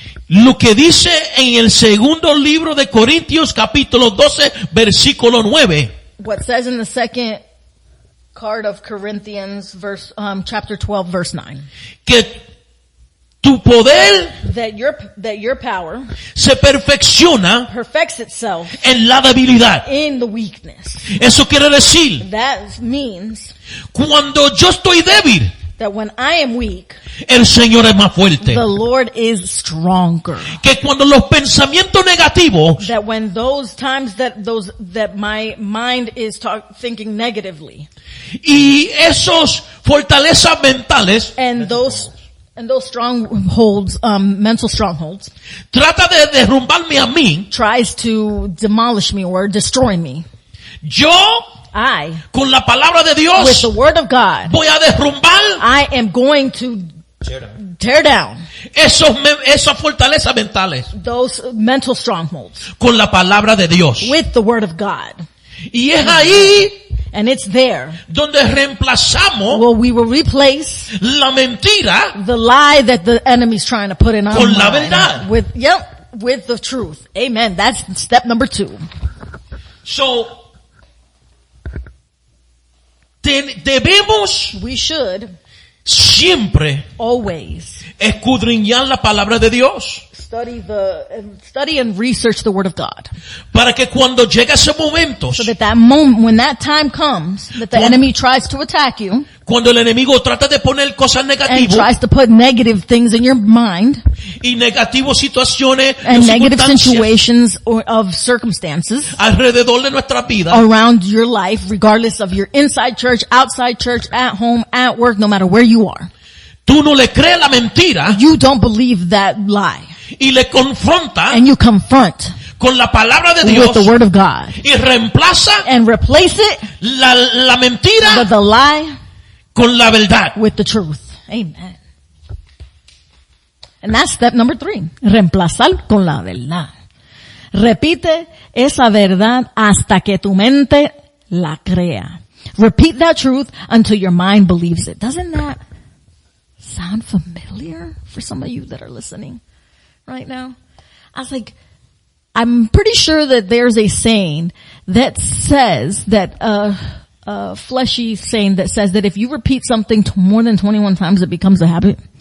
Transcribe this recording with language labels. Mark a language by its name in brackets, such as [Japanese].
[Spanish] lo que dice en el segundo libro de Corintios capítulo 12 versículo 9. [English] what says in the second card of Corinthians chapter 12 verse 9. [Spanish] Que tu poder [English] That your power [Spanish] se perfecciona [English] perfects itself [Spanish] en la debilidad. [English] in the weakness. [Spanish] Eso quiere decir, [English] That means [Spanish] cuando yo estoy débil, [English] that when I am weak, [Spanish] el Señor es más fuerte. [English] the Lord is stronger. [Spanish] Que cuando los pensamientos negativos [English] That when those times that my mind is thinking negatively, [Spanish] y esos fortalezas mentales [English] and those strongholds, mental strongholds, [Spanish] trata de derrumbarme a mí, [English] tries to demolish me or destroy me, [Spanish] yo [English] I, [Spanish] con la palabra de [English] with [Spanish] Dios [English] the word of God, [Spanish] voy a derrumbar [English] I am going to tear down [Spanish] esas fortalezas mentales [English] those mental strongholds [Spanish] con la palabra de Dios. [English] with the word of God. [Spanish] Y es ahí [English] And it's there. [Spanish] donde reemplazamos [English] Well, we will replace [Spanish] la mentira [English] the lie that the enemy's trying to put in our [Spanish] Con la [English] mind [Spanish] verdad. [English] with the truth. Amen. That's step number 2. [Spanish] So, debemos [English] We should [Spanish] siempre [English] always [Spanish] escudriñar la palabra de Dios [English] study and research the word of God. [Spanish] para que cuando llegue ese momento, [English] So that moment, when that time comes, that the enemy tries to attack you [Spanish] cuando el enemigo trata de poner cosas [English] and [Spanish] negativas [English] tries to put negative things in your mind [Spanish] y negativas situaciones [English] and [Spanish] y [English] negative [Spanish] circunstancias [English] situations of circumstances [Spanish] alrededor de nuestra vida, [English] around your life, regardless of your inside church, outside church, at home, at work, no matter where you are. [Spanish] tú no le crees la mentira [English] You don't believe that lie [Spanish] y le confrontas [English] and you confront [Spanish] con la palabra de [English] with [Spanish] Dios [English] the word of God [Spanish] y reemplaza [English] and replace it, [Spanish] la mentira [English] the lie, [Spanish] con la verdad. [English] with the truth. Amen. And that's step number 3. [Spanish] Reemplazar con la verdad. Repite esa verdad hasta que tu mente la crea. [English] Repeat that truth until your mind believes it. Doesn't that sound familiar for some of you that are listening right now? I was like, I'm pretty sure that there's a saying that says that, a fleshy saying that says that if you repeat something more than 21 times, it becomes a habit.